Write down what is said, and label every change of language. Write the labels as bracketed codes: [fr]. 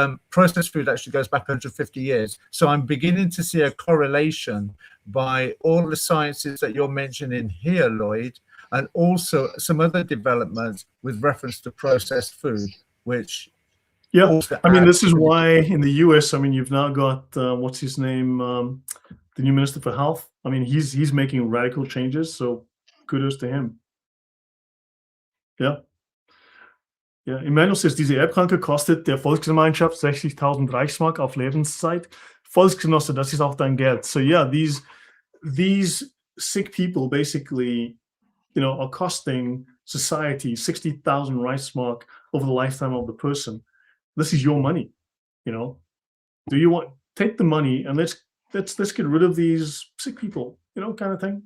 [en] processed food actually goes back 150 years. So I'm beginning to see a correlation by all the sciences that you're mentioning here, Lloyd, and also some other developments with reference to processed food, which I mean, this is why in the US, I mean, you've now got what's his name, the new Minister for Health. I mean, he's making radical changes, so kudos to him. [de] Ja, [en] Emmanuel says, [de] diese Erbkranke kostet der Volksgemeinschaft 60.000 Reichsmark auf Lebenszeit. Volksgenosse, das ist auch dein Geld. [en] So yeah, these sick people basically, you know, are costing society 60,000 Reichsmark over the lifetime of the person. This is your money, you know. Do you want, take the money and let's get rid of these sick people, you know, kind of thing.